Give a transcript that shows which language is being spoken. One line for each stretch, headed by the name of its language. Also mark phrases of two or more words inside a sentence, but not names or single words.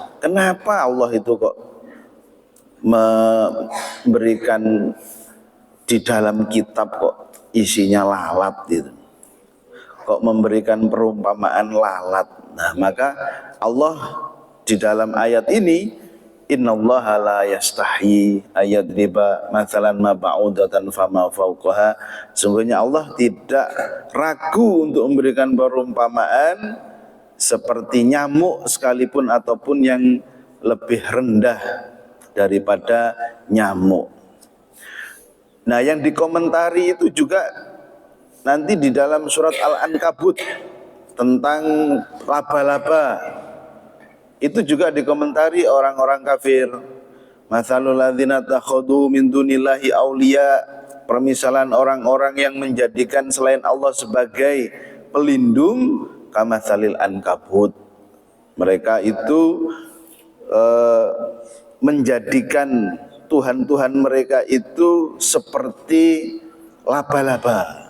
Indonesian: Kenapa Allah itu kok memberikan di dalam kitab kok isinya lalat gitu, kok memberikan perumpamaan lalat. Nah maka Allah di dalam ayat ini,
Arabic: إن الله لا يستحيي أن يضرب مثلا ما بعوضة فما فوقها,
Indonesian: sungguhnya Allah tidak ragu untuk memberikan perumpamaan seperti nyamuk sekalipun ataupun yang lebih rendah daripada nyamuk. Nah yang dikomentari itu juga nanti di dalam surat Al-Ankabut tentang laba-laba, itu juga dikomentari orang-orang kafir.
Arabic: مثل الذين اتخذوا من دون الله أولياء,
Indonesian: permisalan orang-orang yang menjadikan selain Allah sebagai pelindung,
Arabic: كمثل العنكبوت.
Indonesian: Mereka itu menjadikan Tuhan-Tuhan mereka itu seperti laba-laba.